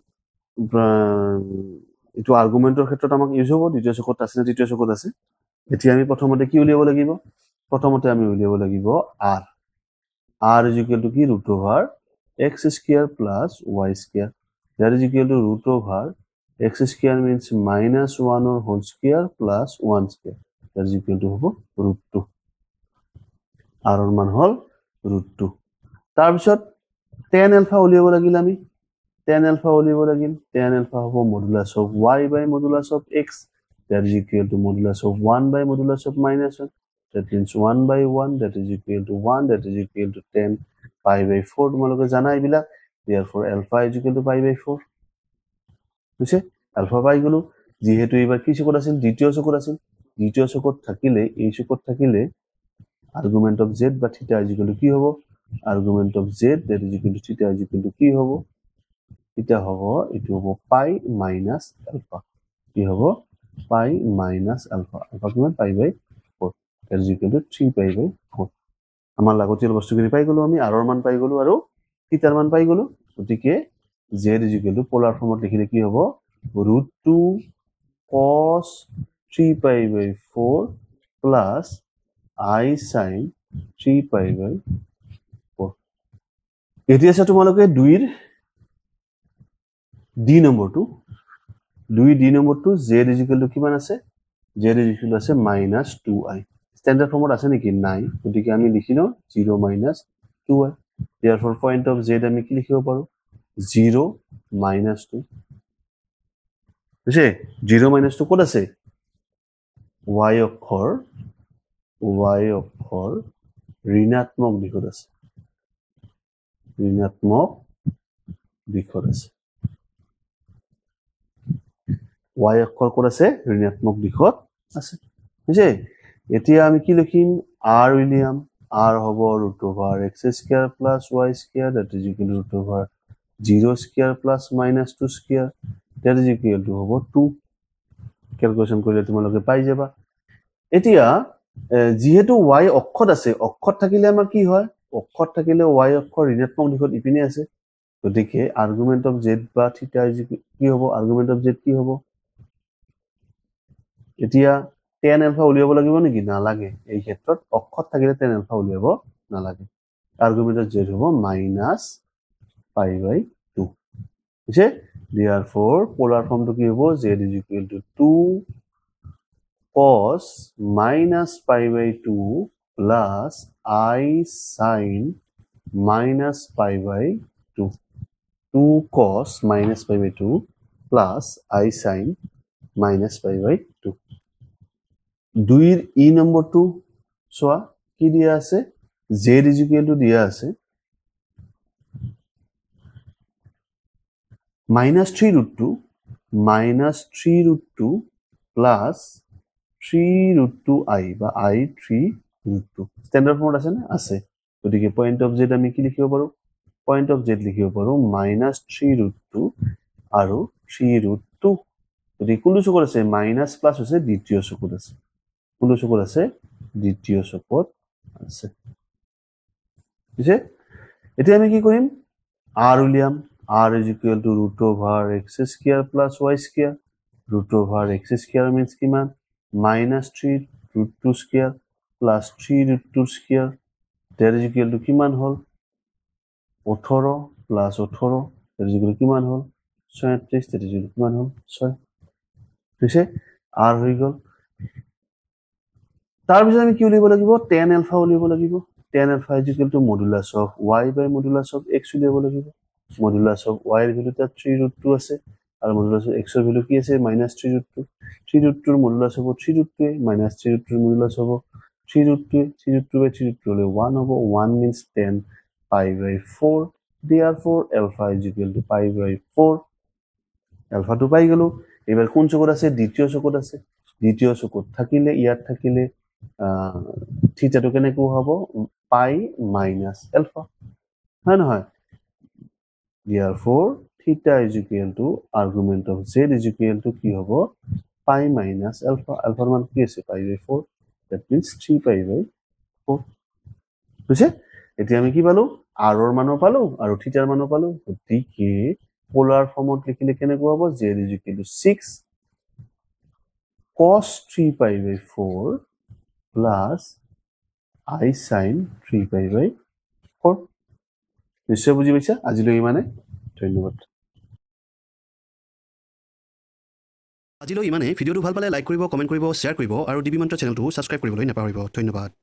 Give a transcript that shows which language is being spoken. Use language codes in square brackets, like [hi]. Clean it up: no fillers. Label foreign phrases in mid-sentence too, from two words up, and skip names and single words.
[as] এটো আর্গুমেন্টৰ ক্ষেত্ৰত আমাক ইউজ হ'ব দ্বিতীয় চকত আছে না তৃতীয় চকত আছে এতিয়া আমি প্ৰথমতে কি উলিয়াব লাগিব প্ৰথমতে আমি উলিয়াব লাগিব [en] r r is equal to কি √x square plus y square that is equal to x square means -1 or whole square plus 1 square that is equal to হবো √2 r [as] ৰ মান হল √2 তাৰ পিছত [en] tan alpha [as] উলিয়াব লাগিল আমি [en] tan alpha [as] উলিয়াব লাগিল [en] tan alpha হবো modulus of y by modulus of x that is equal to modulus of 1 by modulus of -1 that means 1 by 1 that is equal to 1 that is equal to 10 pi by 4 [as] তোমালোকে জানা এইবিলাক [en] therefore alpha is equal to pi by 4 বুঝছে alpha পাই [as] গলো যেহেতু এবাৰ কি চকত আছিল দ্বিতীয় চকত আছিল দ্বিতীয় চকত থাকিলে এই চকত থাকিলে [en] argument of z [as] বা থিটা [en] is equal to [as] কি হ'ব argument [en] of z that is equal to theta is equal to [as] কি হ'ব এটা হ'ব এটো হ'ব [en] pi minus alpha কি [as] হ'ব [en] pi minus alpha alpha [as] কিমান [en] pi by 4 that is equal to 3 pi by 4 [as] আমাৰ লাগতিয়াল বস্তুখিনি পাই গলো আমি r ৰ মান পাই গলো আৰু থিটাৰ মান পাই গলো গতিকে [en] z is equal to polar form [as] লিখিলে কি হ'ব [en] √2 cos 3 pi by 4 plus i sin 3 pi by 4 [as] এটি আছে তোমালোকে 2 ৰ [en] d নম্বৰটো 2 d নম্বৰটো z is equal to [as] কিমান আছে [en] z is equal to [as] আছে -2i [en] standard form [as] আছে নেকি নাই গতিকে আমি লিখিলো 0 - 2i therefore [en] point of z [as] আমি কি লিখিব পাৰো 0 - 2 বুঝছে 0 - 2 কত আছে y অক্ষৰ ঋণাত্মক দিশত আছে ঋণাত্মক দিশত আছে y অক্ষৰ কত আছে ঋণাত্মক দিশত আছে বুঝছে এতিয়া আমি কি লিখিম r উলিয়াম r হ'ব [en] √x square plus y square that is equal to √0 square plus -2 square that is equal to [as] হ'ব 2 ক্যালকুলেশন কৰিলে তোমালোকে পাই যাবা এতিয়া যেহেতু y অক্ষত আছে অক্ষত থাকিলে আমাৰ কি হয় অক্ষত থাকিলে y অক্ষৰ ঋণাত্মক দিশত ইপিনে আছে গতিকে [en] argument of z [as] বা থিটা কি হ'ব [en] argument of z [as] কি হ'ব এতিয়া [en] tan alpha [as] উলিয়াব লাগিব নেকি নালাগে এই ক্ষেত্ৰত অক্ষত থাকিলে [en] tan alpha [as] উলিয়াব নালাগে [en] argument of z [as] হ'ব [en] -pi by 2 [as] বুঝছে therefore [en] polar form [as] কি হ'ব [en] z is equal to 2 cos -pi by 2 plus i sin minus pi by 2. 2 cos minus pi by 2 plus I sin minus pi by 2. [as] 2 ই নম্বৰটো চোৱা কি দিয়া আছে [en] z is equal to [as] দিয়া আছে [en] minus 3 root 2 minus 3 root 2 plus 3 root 2 I বা I 3 root 2 standard form [as] আছে না আছে গতিকে [en] point of z [as] আমি কি লিখিব পাৰো [en] point of z [as] লিখিব পাৰো [en] minus 3 root 2 [as] আৰু [en] 3 root 2 [as] গতিকে কোনটো চকুত আছে [en] minus plus [as] হৈছে দ্বিতীয় চকুত আছে কোনটো চকুত আছে দ্বিতীয় চকুত আছে বুঝে এতিয়া আমি কি [en] কৰিম r উলিয়াম r is equal to root over x square plus y square root over x square means কিমান minus 3 root 2 square plus 3 root 2 square that is equal to [as] কিমান হল [en] 18 plus 18 that is equal to [as] কিমান হল [en] 36 that is equal to [as] কিমান হল [en] 6 [as] ঠিক আছে r হৈ গল তাৰ পিছত আমি কি উলিয়াব লাগিব [en] tan alpha [as] উলিয়াব লাগিব [en] tan alpha is equal to modulus of y by modulus of x [as] উলিয়াব লাগিব [en] modulus of y [bn] এর ভ্যালু তা [en] 3 root 2 [bn] আছে আর [en] modulus of x [bn] এর ভ্যালু কি আছে [en] minus 3 root 2 3 root 2 এর modulus হবে 3 root 2 minus 3 root 2 এর modulus হবে 3 root 2 3 root 2 by 3 root 2 হলে 1 হবে 1 means 10 pi by 4 therefore alpha is equal to pi by 4 [as] alpha [bn] to পাই গেল [as] এবার কোন চকুত আছে দ্বিতীয় চকুত আছে দ্বিতীয় চকুত থাকিলে ইয়াত থাকিলে থিটাটো কেনেকৈ হ'ব [en] pi minus alpha [as] হয় নহয় [en] therefore theta is equal to argument of z is equal to কি [as] হ'ব [en] pi minus alpha alpha [as] মান কি আছে [en] pi by 4 that means 3 pi by 4 [as] বুঝছে এতিয়া আমি কি পালো r ৰ মানো পালো আৰু থিটাৰ মানো পালো গতিকে [en] polar form [as] লিখিলে কেনেকৈ হ'ব [en] z is equal to 6 cos 3 pi by 4 plus I sin 3 pi by 4 [as] নিশ্চয় বুঝি পাইছা আজিলৈ ইমানে ধন্যবাদ আজিলৈ ইমানে ভিডিঅ'টো ভাল পালে লাইক কৰিব কমেণ্ট কৰিব শ্বেয়াৰ কৰিব আৰু ডিবি মন্ত্ৰ চেনেলটো ছাবস্ক্ৰাইব কৰিবলৈ নাপাহৰিব ধন্যবাদ